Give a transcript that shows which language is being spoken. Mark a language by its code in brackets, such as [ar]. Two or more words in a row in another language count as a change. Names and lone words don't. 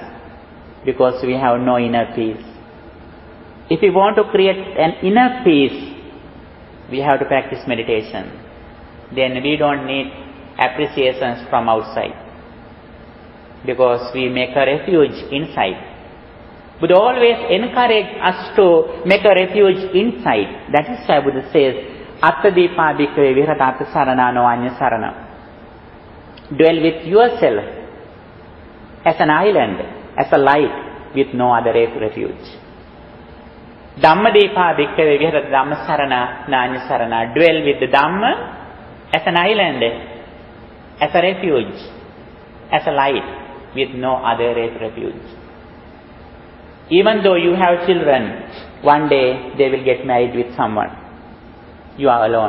[en] Because we have no inner peace. If we want to create an inner peace, we have to practice meditation. Then we don't need appreciations from outside. Because we make a refuge inside. Buddha always encourage us to make a refuge inside. That is why Buddha says, [pi] Attadipa bhikkhave viharatāta saranā anya sarana. [en] Dwell with yourself as an island, as a light with no other refuge. [pi] Dhammadipa bhikkhave viharata dhamma sarana nānya sarana. [en] Dwell with the Dhamma as an island, as a refuge, as a light with no other refuge. Even though you have children, one day they will get married with someone. You are alone.